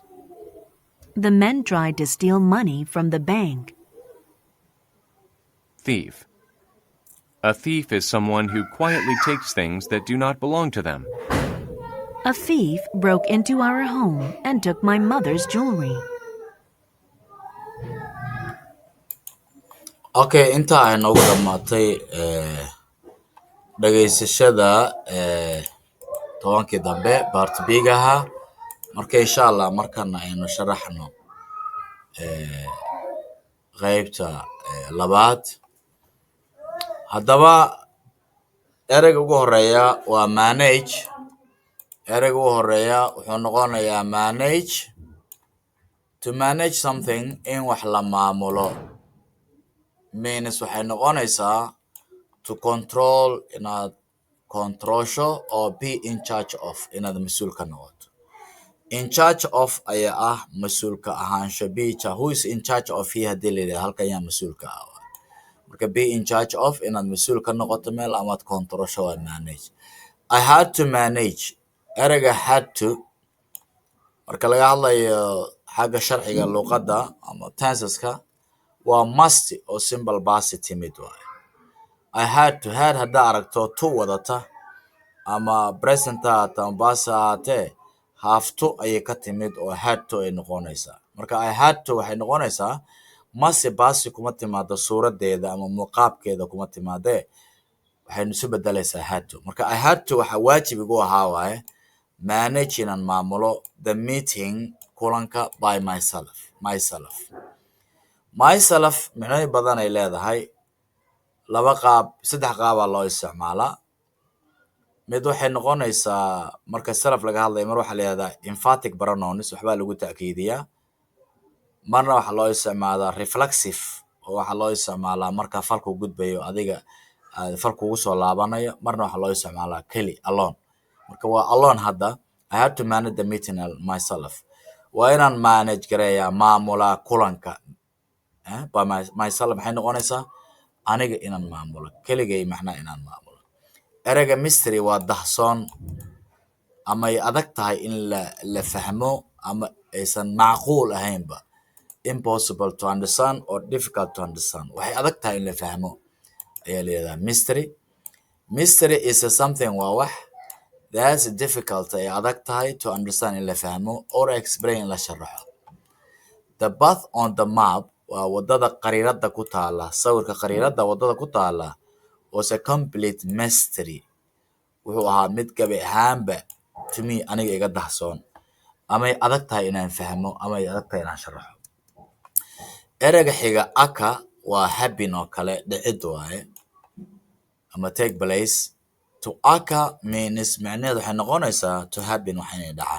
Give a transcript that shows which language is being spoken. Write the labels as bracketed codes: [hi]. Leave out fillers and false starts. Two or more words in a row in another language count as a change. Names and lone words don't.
[en] The men tried to steal money from the bank. Thief. A thief is someone who quietly takes things that do not belong to them. A thief broke into our home and took my mother's jewelry. [so] Okay, inta ay noogu dhammaatay dhageysashada tobankii dambe part B-gaha. Marka insha Allah markana aynu sharaxno qaybta labaad. Haddaba ereyga ugu horeeya waa manage. Ereyga ugu horeeya wuxuu noqonayaa manage. [en] To manage something [so] in wax la maamulo means waxay noqonaysaa [en] to control, [so] inaad controlsho, [en] or be in charge of, [so] inaad mas-uul ka noqoto. [en] In charge of [so] ayaa ah mas-uulka ahaansho. [en] Who is in charge of here [so] hadii la yidhahdo halkan yaa mas-uulka ah. Marka [en] be in charge of [so] inaad mas-uul ka noqoto meel amaad controlsho waa manage. [en] I had to manage. [so] Ereyga [en] had to [so] marka laga hadlayo xagga sharciga luqadda ama tenseska waa must oo [en] simple past [so] timid waaye. [en] I had to [so] haddaa aragto to wadata ama present haata ama past haatee [en] have to [so] ayay ka timid oo [en] had to [so] ay noqonaysaa. Marka [en] I had to [so] waxay noqonaysaa must past kuma timaado suuradeeda ama muuqaabkeeda kuma timaadee waxaynu isu bedelaysaa [en] had to. [so] Marka [en] I had to [so] waxa waajib igu ahaa waaye manage inaan maamulo [en] the meeting [so] kulanka [en] by myself. [so] Myself micno badan ay leedahay. Saddex qaab loo isticmaalaa. Mid waxay noqonaysaa marka self laga hadlayo mar waxa la yiraahdaa [en] emphatic pronouns, [so] waxbaa lagu ta'kiidiyaa. Marna waxa loo isticmaalaa reflexive oo waxa loo isticmaalaa marka falku gudbayo adiga falku ugu soo laabanayo. Marna waxa loo isticmaalaa keli alone. Marka waa alone hadda. [en] I had to manage the meeting myself. [so] Waa inaan manage gareeyaa maamulaa kulanka [en] by myself [so] maxay noqonaysaa aniga inaan maamulo keligay macnaa inaan maamulo. Ereyga mystery waa dahsoon ama ay adag tahay in la fahmo ama aysan macquul ahaynba. [en] Impossible to understand or difficult to understand. [so] Waxay adag tahay in la fahmo ayaa la yidhahdaa mystery. [en] Mystery is something [so] waa wax [en] that's difficult [so] ay adag tahay [en] to understand [so] in la fahmo [en] or explain [so] in la sharaxo. [en] The path on the map [so] waa wadada qariirada ku taala. Sawirka qariirada wadada ku taala [en] was a complete mystery. [so] Wuxuu ahaa mid gabi ahaanba [en] to me [so] aniga iga dahsoon ama ay adag tahay inaan fahmo ama ay adag tahay inaan sharaxo. Ereyga xiga aka waa happen oo kale dhicid waaye ama [en] take place. To aka means [so] macnaheedu waxay noqonaysaa [en] to happen [so] wax inay dhacaan.